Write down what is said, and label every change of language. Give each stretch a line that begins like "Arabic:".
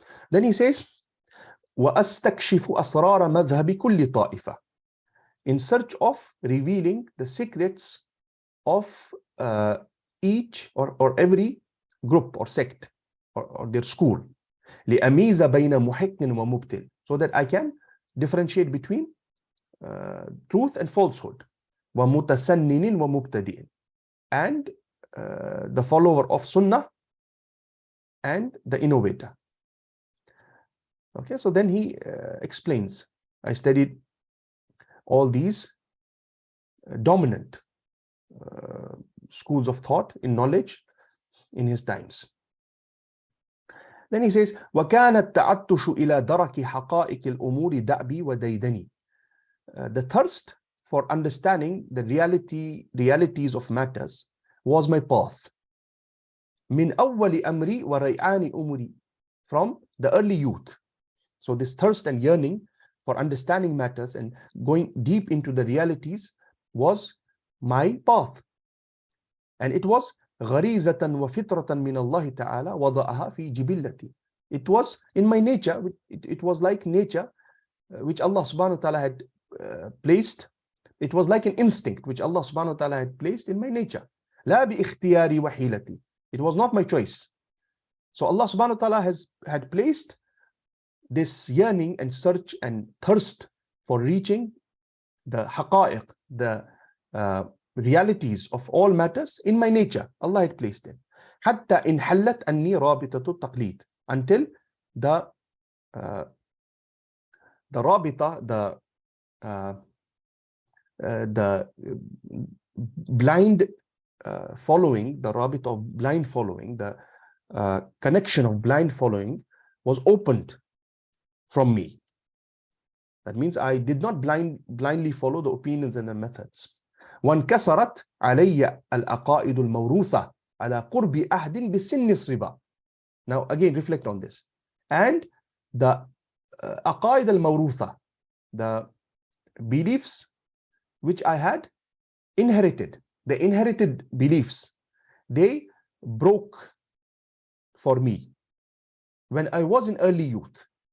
English: Then he says,
Arabic: وَأَسْتَكْشِفُ أَسْرَارَ مَذْهَبِ كُلِّ طَائِفَةٍ.
English: In search of revealing the secrets of each or every group or sect or their school.
Arabic: لِأَمِيزَ بَيْنَ مُحِقٍ وَمُبْتِلٍ.
English: So that I can differentiate between truth and falsehood.
Arabic: وَمُتَسَنِّنٍ وَمُبْتَدِئٍ.
English: And the follower of Sunnah and the innovator. Okay, so then he explains, I studied all these dominant schools of thought in knowledge in his times. Then he says,
Arabic: وَكَانَ التَّعَطُّشُ إِلَى دَرَكِ حَقَائِقِ الْأُمُورِ دَأْبِي وَدَيْدَنِي.
English: The thirst for understanding the realities of matters was my path.
Arabic: مِنْ أَوَّلِ أَمْرِي وَرَيْعَانِ أُمُرِي.
English: from the early youth. So this thirst and yearning for understanding matters and going deep into the realities was my path. And it was
Arabic: غريزة وفطرة من الله تعالى وضعها في جبلتي.
English: It was in my nature. It was like nature, which Allah subhanahu wa ta'ala had placed. It was like an instinct which Allah subhanahu wa ta'ala had placed in my nature.
Arabic: لا باختياري وحيلتي.
English: It was not my choice. So Allah subhanahu wa ta'ala had placed this yearning and search and thirst for reaching the haqa'iq, the realities of all matters in my nature. Allah had placed it.
Arabic: حتى إن حلت أني رابطة التقليد,
English: until the rabita, the blind following, the rabita of blind following, the connection of blind following was opened from me. That means I did not blindly follow the opinions and the methods.
Arabic: وانكسرت علي العقائد الموروثة على قرب عهد بسن الصبا.
English: Now again reflect on this. And the aqaid al-mawrutha, the beliefs which I had inherited, the inherited beliefs, they broke for me when I was in early youth.